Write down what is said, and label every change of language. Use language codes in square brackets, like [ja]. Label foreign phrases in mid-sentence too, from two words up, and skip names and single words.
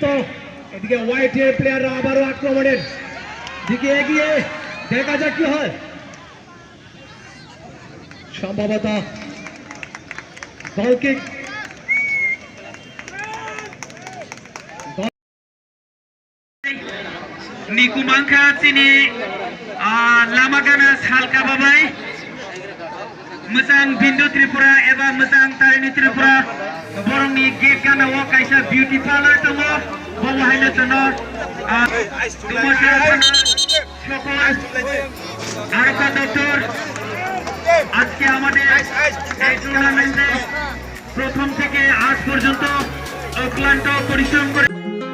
[bn] এদিকে হোয়াইটের প্লেয়াররা আবারও আক্রমণের দিকে এগিয়ে, দেখা যাক কি হয়। সম্ভবত গোল কিক [trp] niku wngkha chini lamagana salka babai mojang bindu tripura eba mojang tarini tripura borongni gate gana o kaisa [en] beauty parlor [trp] tongo bobo haino jono [bn] আরকা ডক্টর আজকে আমাদের এই টুর্নামেন্টে প্রথম থেকে আজ পর্যন্ত অক্লান্ত পরিশ্রম করে